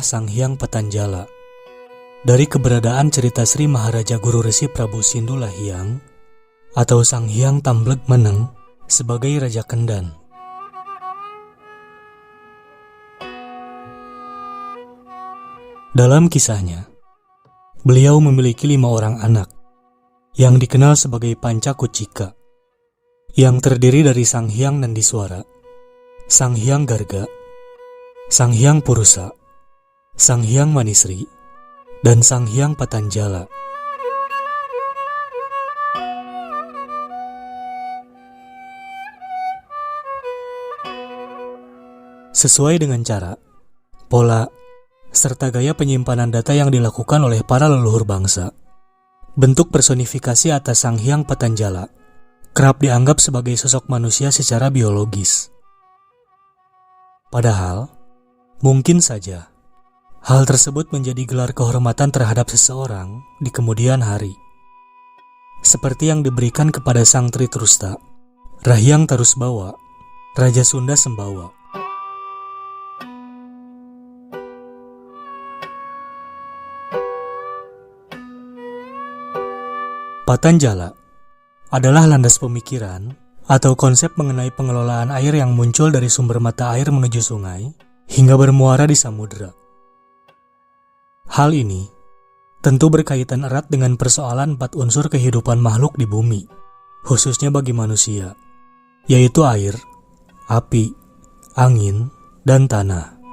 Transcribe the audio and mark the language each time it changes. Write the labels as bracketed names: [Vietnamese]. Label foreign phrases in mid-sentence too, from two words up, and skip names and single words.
[Indonesian] Sang Hyang Patanjala dari keberadaan cerita Sri Maharaja Guru Resi Prabu Sindula Hyang atau Sang Hyang Tambleg Meneng sebagai Raja Kendan. Dalam kisahnya, beliau memiliki 5 orang anak yang dikenal sebagai Panca Kucika, yang terdiri dari Sang Hyang Nandiswara, Sang Hyang Garga, Sang Hyang Purusa, Sang Hyang Manisri, dan Sang Hyang Patanjala. Sesuai dengan cara, pola, serta gaya penyimpanan data yang dilakukan oleh para leluhur bangsa, bentuk personifikasi atas Sang Hyang Patanjala kerap dianggap sebagai sosok manusia secara biologis. Padahal, mungkin saja hal tersebut menjadi gelar kehormatan terhadap seseorang di kemudian hari. Seperti yang diberikan kepada Sang Tri Trusta, Rahyang Tarusbawa, Raja Sunda Sembawa. Patanjala adalah landas pemikiran atau konsep mengenai pengelolaan air yang muncul dari sumber mata air menuju sungai hingga bermuara di samudera. Hal ini tentu berkaitan erat dengan persoalan 4 unsur kehidupan makhluk di bumi, khususnya bagi manusia, yaitu air, api, angin, dan tanah.